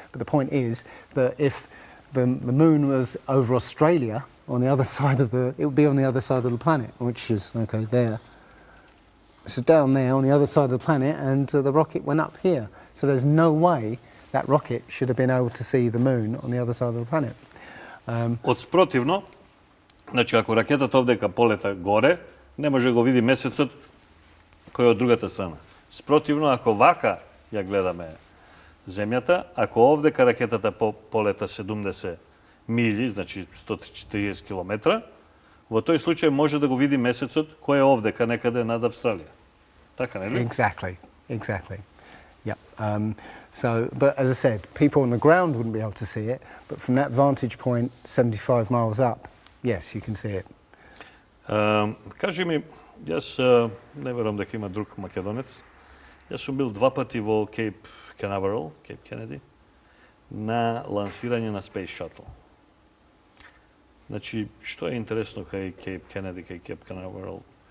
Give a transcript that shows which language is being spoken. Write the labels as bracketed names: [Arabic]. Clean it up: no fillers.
[English] But the point is that if the moon was over Australia, on the other side of it would be on the other side of the planet, which is, there. So down there on the other side of the planet, and the rocket went up here. So there's no way that rocket should have been able to see the moon on the other side of the planet. [Macedonian] Од спротивно, значи ако ракетата овдека полета горе, не може да го види месецот кој е од другата страна. Спротивно, ако вака ја гледаме земјата. Ако овдека ракетата полета 70 милји, значи 130 километра, во тој случај може да го види месецот кој е овдека некаде над Австралија. Така, нели? [English] Exactly. Yep. But as I said, people on the ground wouldn't be able to see it, but from that vantage point, 75 miles up, yes, you can see it. [Macedonian] Кажи ми, јас не верувам дека има друг македонец. Јас сум бил 2 пати во Кейп Канаверал, Кейп Кенеди, на лансирање на Space Shuttle. Значи, што е интересно кај Кейп Кенеди, кај Кейп Канаверал?